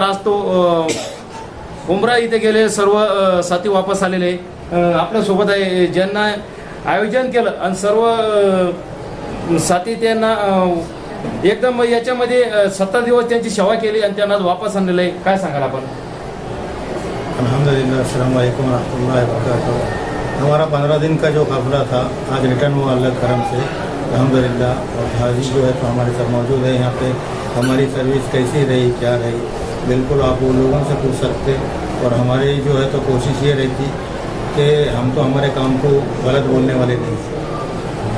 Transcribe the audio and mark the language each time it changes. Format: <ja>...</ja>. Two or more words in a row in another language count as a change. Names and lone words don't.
<mr>आज तो उमरा इथे गेले सर्व साथी वापस आलेले आपल्या सोबत आहे. ज्यांना आयोजन केलं आणि सर्व साथी त्यांना एकदम याच्यामध्ये 17 दिवस त्यांची सेवा केली आणि त्यांना वापस आणलेलं आहे. काय सांगाल आपण?</mr> <ar>الحمد لله، السلام عليكم ورحمة الله وبركاته.</ar> <hi>हमारा 15 दिन का जो काफिला था आज रिटर्न हुआ अल्लाह करम से अल्हम्दुलिल्लाह. और हाजी जो है तो हमारे साथ मौजूद है यहाँ पे. हमारी सर्विस कैसी रही, क्या रही, बिल्कुल आप वो लोगों से पूछ सकते. और हमारी जो है तो कोशिश ये रहती कि हम तो हमारे काम को गलत बोलने वाले नहीं.</hi>